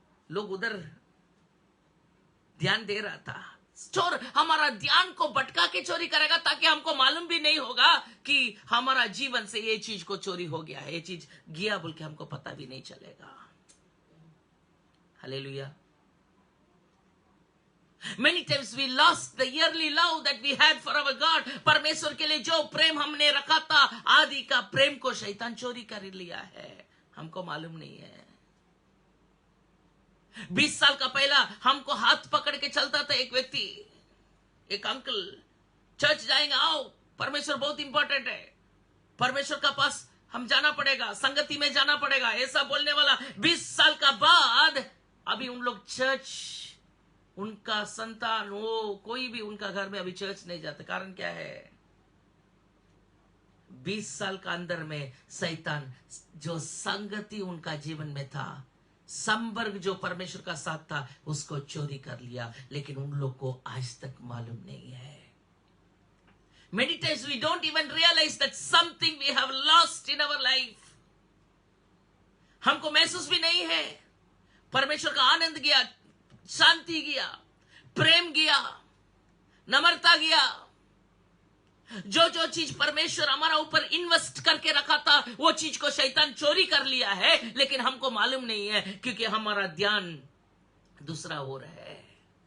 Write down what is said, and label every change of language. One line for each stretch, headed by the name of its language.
Hindi: लोग उधर ध्यान दे रहा था। चोर हमारा ध्यान को भटका के चोरी करेगा ताकि हमको मालूम भी नहीं होगा कि हमारा जीवन से ये चीज को चोरी हो गया है, ये चीज गया बोल के हमको पता भी नहीं चलेगा। Hallelujah.
English: Many times we lost the yearly love that we had for our God.
Hindi: परमेश्वर के लिए जो प्रेम हमने रखा था, आदि का प्रेम को शैतान चोरी कर लिया है, हमको मालूम नहीं है। 20 साल का पहला हमको हाथ पकड़ के चलता था एक व्यक्ति, एक अंकल, चर्च जाएंगे, आओ परमेश्वर बहुत इंपॉर्टेंट है, परमेश्वर का पास हम जाना पड़ेगा, संगति में जाना पड़ेगा, ऐसा बोलने वाला। 20 साल का बाद अभी उन लोग चर्च, उनका संतान, वो कोई भी उनका घर में अभी चर्च नहीं जाता। कारण क्या है? 20 साल का अंदर में शैतान जो संगति उनका जीवन में था, संबर्ग जो परमेश्वर का साथ था उसको चोरी कर लिया, लेकिन उन लोग को आज तक मालूम नहीं है।
English: Many times we don't even realize that something we have lost in our life.
Hindi: हमको महसूस भी नहीं है। परमेश्वर का आनंद गया, शांति गया, प्रेम गया, नम्रता गया। जो जो चीज परमेश्वर हमारा ऊपर इन्वेस्ट करके रखा था वो चीज को शैतान चोरी कर लिया है, लेकिन हमको मालूम नहीं है क्योंकि हमारा ध्यान दूसरा हो रहा है।